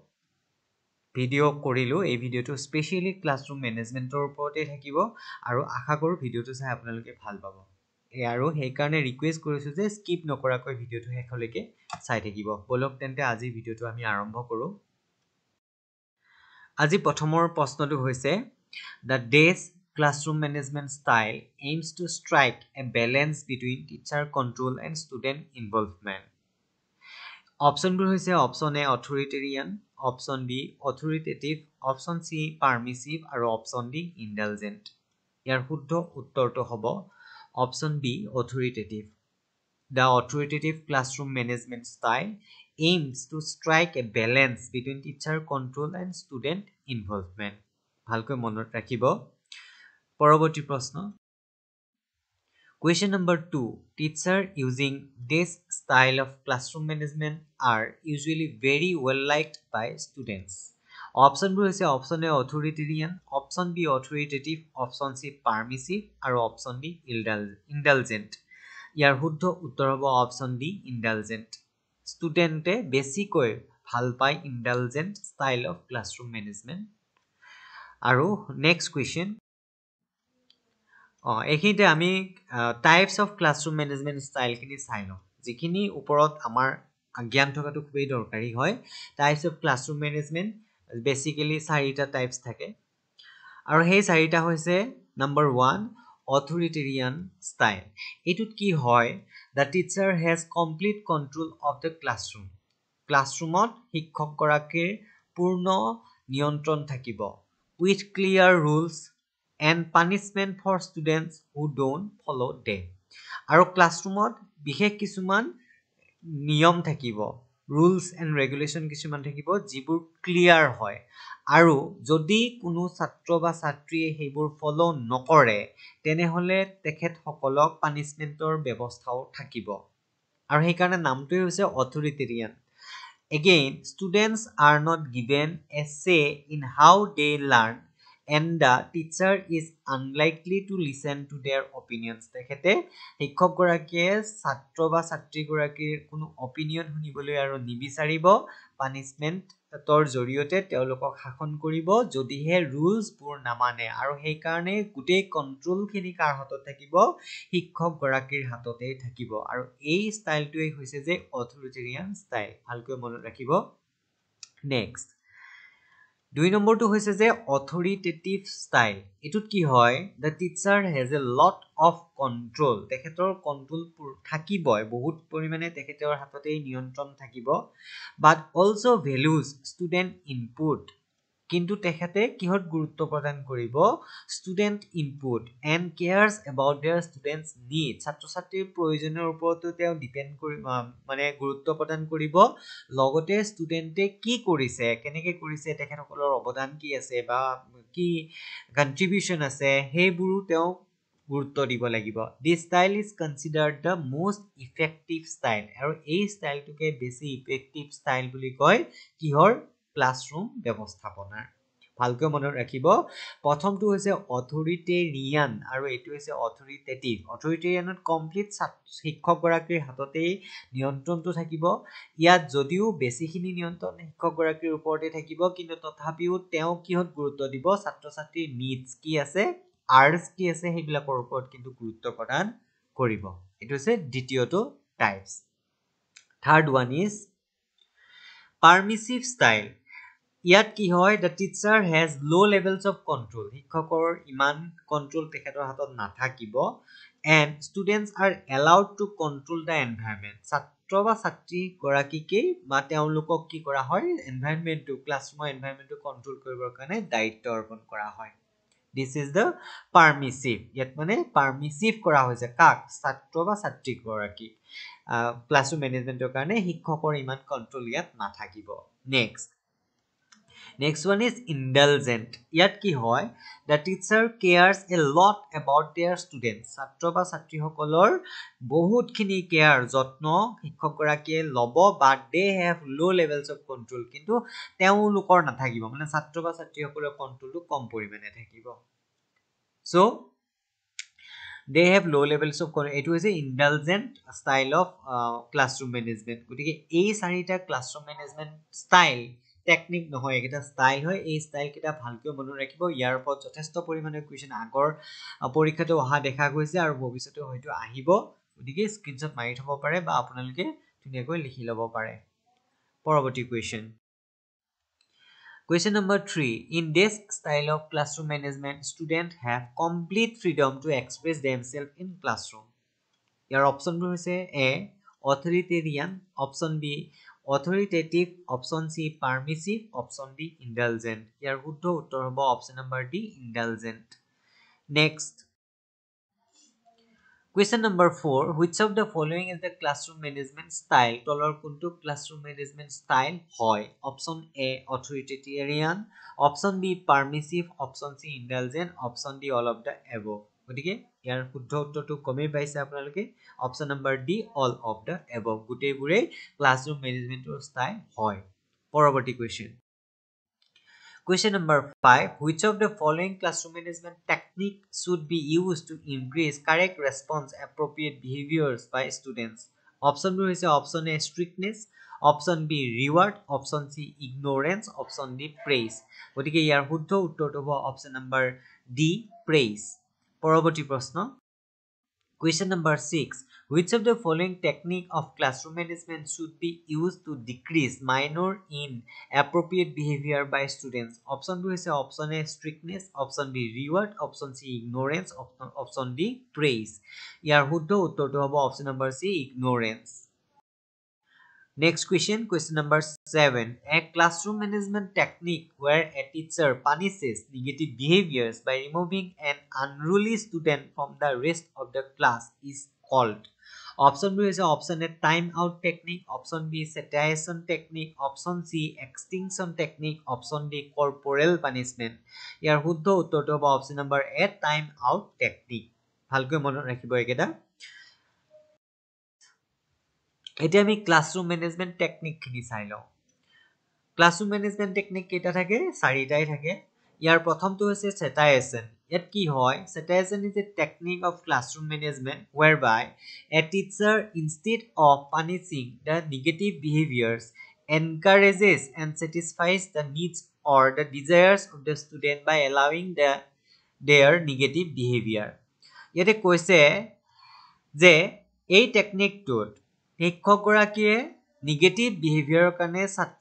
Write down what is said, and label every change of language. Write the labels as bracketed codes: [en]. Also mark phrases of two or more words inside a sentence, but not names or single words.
[as] ভিডিও কৰিলো এই ভিডিওটো স্পেশালি ক্লাছৰুম মেনেজমেন্টৰ ওপৰতে থাকিব আৰু আশা কৰো ভিডিওটো চাই আপোনালোকে ভাল পাব আৰু সেই কাৰণে ৰিকুৱেষ্ট কৰিছো যে স্কিপ নকৰাকৈ ভিডিওটো শেষলৈকে চাই থাকিব বলক তেন্তে আজি ভিডিওটো আমি আৰম্ভ কৰো আজি প্ৰথমৰ প্ৰশ্নটো হৈছে [en] The DAYS classroom management style aims to strike a balance between teacher control and student involvement. Option হৈছে option A authoritarian, option B authoritative, option C permissive আৰু option D indulgent. [as] ইয়াৰ শুদ্ধ উত্তৰটো হ'ব [en] option B authoritative. The authoritative classroom management style aims to strike a balance between teacher control and student involvement. [as] ভালকৈ মনত ৰাখিব পৰৱৰ্তী প্ৰশ্ন [en] Question number 2 Teacher using this style of classroom management are usually very well liked by students. Option হৈছে option A authoritarian, option B authoritative, option C permissive আৰু option D indulgent. [as] ইয়াৰ শুদ্ধ উত্তৰ হ'ব [en] option D indulgent. Studente [as] বেছিকৈ ভাল পায় [en] indulgent style of classroom management. [as] আৰু [en] next question [as] এইখিনিতে আমি [en] types of classroom management style [as] খিনি চাই লওঁ যিখিনি ওপৰত আমাৰ জ্ঞান থকাটো খুবেই দৰকাৰী হয় [en] types of classroom management basically [as] চাৰিটা টাইপস থাকে আৰু সেই চাৰিটা হৈছে নম্বৰ 1 অথৰিটেৰিয়ান স্টাইল এটুত কি হয় [en] the teacher has complete control of the classroom [as] ক্লাছৰুমত শিক্ষক গৰাকীৰ পূৰ্ণ নিয়ন্ত্ৰণ থাকিব [en] with clear rules and punishment for students who don't follow them [as] আৰু ক্লাছৰুমত বিশেষ কিছুমান নিয়ম থাকিব [en] rules and regulation [as] কিছুমান থাকিব যিবোৰ ক্লিয়াৰ হয় আৰু যদি কোনো ছাত্ৰ বা ছাত্ৰীয়ে সেইবোৰ ফলো নকৰে তেনেহলে তেখেত সকলক পানিশমেন্টৰ ব্যৱস্থাও থাকিব আৰু সেই কাৰণে নামটোই হৈছে অথৰিটেৰিয়ান [en] Again, students are not given a say in how they learn and the teacher is unlikely to listen to their opinions. [as] তেখেতে শিক্ষক গৰাকীয়ে ছাত্ৰ বা ছাত্ৰী গৰাকীৰ কোনো অপিনিয়ন শুনিবলৈ আৰু নিবিচাৰিব পানিশমেন্টৰ জৰিয়তে তেওঁলোকক শাসন কৰিব যদিহে ৰুলছ বোৰ নামানে আৰু সেই কাৰণে গুটেই কন্ট্ৰোল খিনি কাৰ হাতত থাকিব শিক্ষক গৰাকীৰ হাততেই থাকিব আৰু এই ষ্টাইলটোৱে হৈছে যে অথৰিটেৰিয়ান ষ্টাইল ভালকৈ মনত ৰাখিব নেক্সট দুই নম্বৰটো হৈছে যে অথৰিটেটিভ ষ্টাইল এটুত কি হয় [en] the teacher has a lot of control [as] তেখেতৰ কন্ট্ৰোল থাকিবই বহুত পৰিমাণে তেখেতৰ হাততেই নিয়ন্ত্ৰণ থাকিব [en] but also values student input [as] কিন্তু তেখেতে কিহত গুৰুত্ব প্ৰদান কৰিব [en] student input and cares about their students need [as] ছাত্ৰ ছাত্ৰীৰ প্ৰয়োজনৰ ওপৰতো তেওঁ ডিপেন্ড কৰি মানে গুৰুত্ব প্ৰদান কৰিব লগতে ষ্টুডেন্টে কি কৰিছে কেনেকৈ কৰিছে তেখেতসকলৰ অৱদান কি আছে বা কি কন্ট্ৰিবিউশন আছে হেইবোৰো তেওঁ গুৰুত্ব দিব লাগিব দিস [en] style is considered the most effective style [as] আৰু এই স্টাইলটোকে বেছি ইফেক্টিভ স্টাইল বুলি কয় কিহৰ ক্লাছৰুম ব্যৱস্থাপনাৰ ভালকৈ মনত ৰাখিব প্ৰথমটো হৈছে অথৰিটেৰিয়ান আৰু এটো হৈছে অথৰিটেটিভ অথৰিটেৰিয়ানত কমপ্লিট শিক্ষক গৰাকীৰ হাততেই নিয়ন্ত্ৰণটো থাকিব ইয়াত যদিও বেছিখিনি নিয়ন্ত্ৰণ শিক্ষক গৰাকীৰ ওপৰতে থাকিব কিন্তু তথাপিও তেওঁ কিহত গুৰুত্ব দিব ছাত্ৰ ছাত্ৰীৰ নিডছ কি আছে আৰ্টস কি আছে সেইবিলাকৰ ওপৰত কিন্তু গুৰুত্ব প্ৰদান কৰিব এটো হৈছে দ্বিতীয়টো টাইপস [en] third one is permissive style [as] ইয়াত কি হয় [en] the teacher has low levels of control [as] শিক্ষকৰ ইমান কন্ট্ৰোল তেখেতৰ হাতত নাথাকিব [en] and students are allowed to control the environment [as] ছাত্ৰ বা ছাত্ৰী গৰাকীকে বা তেওঁলোকক কি কৰা হয় এনভায়ৰনমেন্টটো ক্লাছৰুমৰ এনভায়ৰনমেন্টটো কন্ট্ৰোল কৰিবৰ কাৰণে দায়িত্ব অৰ্পণ কৰা হয় [en] this is the permissive yet [as] মানে permissive কৰা হৈছে কাক ছাত্ৰ বা ছাত্ৰী গৰাকী ক্লাছৰুম মেনেজমেন্টৰ কাৰণে শিক্ষকৰ ইমান কন্ট্ৰোল ইয়াত নাথাকিব [en] next one is indulgent [as] ইয়াত কি হয় [en] the teacher cares a lot about their students [as] ছাত্ৰ বা ছাত্ৰী সকলৰ বহুত খিনি কেয়াৰ যত্ন শিক্ষক গৰাকীয়ে লব [en] but they have low levels of control [as] কিন্তু তেওঁলোকৰ নাথাকিব মানে ছাত্ৰ বা ছাত্ৰী সকলৰ কন্ট্ৰোলটো কম পৰিমাণে থাকিব [en] so they have low levels of control it is a indulgent style of classroom management [as] গতিকে এই চাৰিটা [en] classroom management style [as] টেকনিক নহয় এটা স্টাইল হয় এই স্টাইল কিটা ভালকৈ মনত ৰাখিব ইয়াৰ ওপৰত যথেষ্ট পৰিমাণে কোৱেশ্চন আগৰ পৰীক্ষাটো অহা দেখা গৈছে আৰু ভৱিষ্যতে হয়তো আহিব গতিকে স্ক্ৰিনশ্বট মাৰি থব পাৰে বা আপোনালোকে ধুনীয়াকৈ লিখি ল'ব পাৰে পৰৱৰ্তী [en] Question number 3 in this style of classroom management students have complete freedom to express themselves in classroom your option হৈছে A authoritarian option B authoritative option C permissive option D indulgent [as] ইয়াৰ শুদ্ধ উত্তৰ হ'ব [en] option number D indulgent next question number 4 which of the following is the classroom management style [as] তলৰ কোনটো [en] classroom management style হয় option A authoritarian option B permissive option C indulgent option D all of the above [as] গতিকে ইয়াৰ শুদ্ধ উত্তৰটো কমে পাইছে আপোনালোকে [en] option number D all of the above [as] গুটেইবোৰে ক্লাছৰুম মেনেজমেন্টৰ স্টাইল হয় পৰৱৰ্তী [en] question number 5 which of the following classroom management technique should be used to increase correct response appropriate behaviors by students option B হৈছে option A strictness option B reward option C ignorance option D praise [as] গতিকে ইয়াৰ শুদ্ধ উত্তৰটো হ'ব [en] option number D praise [as] পৰৱৰ্তী প্ৰশ্ন [en] question number 6 which of the following technique of classroom management should be used to decrease minor inappropriate behavior by students option 2 is option A strictness option B reward option C ignorance option D praise [as] ইয়াৰ শুদ্ধ উত্তৰটো হ'ব [en] option number C ignorance Next question number 7 a classroom management technique where a teacher punishes negative behaviors by removing an unruly student from the rest of the class is called option B is option A time out technique option B satiation technique option C extinction technique option D corporal punishment [as] ইয়াৰ শুদ্ধ উত্তৰটো হ'ব [en] option number A time out technique [as] ভালকৈ মনত ৰাখিব একেটা এতিয়া আমি ক্লাছৰুম মেনেজমেন্ট টেকনিক খিনি চাই লও ক্লাছৰুম মেনেজমেন্ট টেকনিক কেটা থাকে চাৰিটাই থাকে ইয়াৰ প্ৰথমটো হৈছে সেটাইজেশন ইয়াত কি হয় সেটাইজেশন [en] is a technique of classroom management whereby a teacher instead of punishing the negative behaviors encourages and satisfies the needs or the desires of the student by allowing their negative behavior [as] ইয়াতে কৈছে যে এই টেকনিকটোত শিক্ষক গৰাকীয়ে নেগেটিভ বিহেভিয়াৰৰ কাৰণে ছাত্ৰ